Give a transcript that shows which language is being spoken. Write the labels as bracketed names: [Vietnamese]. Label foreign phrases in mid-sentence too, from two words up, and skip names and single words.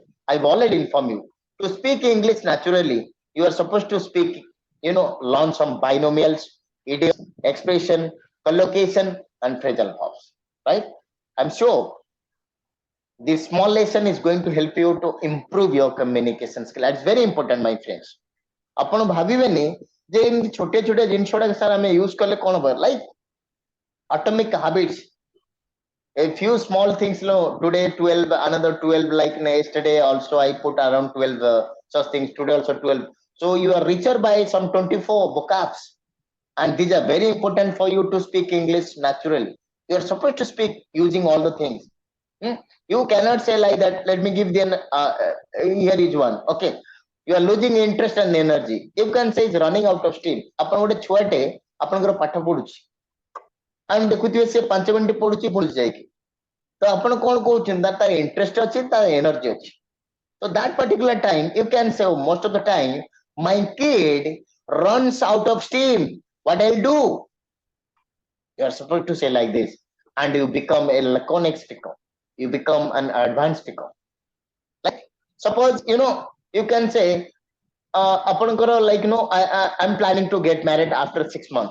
[English] I've already informed you. To speak English naturally, you are supposed to speak, learn some binomials, idioms, expression, collocation, and phrasal verbs, right? I'm sure this small lesson is going to help you to improve your communication skill. That's very important, my friends. [Odia] ଆପଣ ଭାବିବେନି ଯେ ଏମିତି ଛୋଟିଆ ଛୋଟିଆ ଜିନିଷ ଗୁଡାକ ସାର୍ ଆମେ ୟୁଜ କଲେ କଣ ହବ ଲାଇକ୍ [English] atomic habits, a few small things. Today 12, another 12, like yesterday also I put around 12 such things, today also 12. So you are richer by some 24 vocabs, and these are very important for you to speak English naturally. You are supposed to speak using all the things. You cannot say like that. Let me give them here is one. Okay, you are losing interest and energy. You can say it's running out of steam. [Odia] ଆପଣ ଗୋଟେ ଛୁଆଟେ ଆପଣଙ୍କର ପାଠ ପଢୁଛି, ଆମେ ଦେଖୁଥିବେ ସେ 5 ମିନିଟ ପଢୁଛି ଭୁଲି ଯାଇକି, ତ ଆପଣ କଣ କହୁଛନ୍ତି ତାର ଇଣ୍ଟରେଷ୍ଟ ଅଛି, ତାର ଏନର୍ଜି ଅଛି. [English] So that particular time you can say, oh, most of the time my kid runs out of steam. What I'll do? You are supposed to say like this, and you become a laconic speaker. You become an advanced speaker. Like suppose you can say, like I'm planning to get married after 6 months.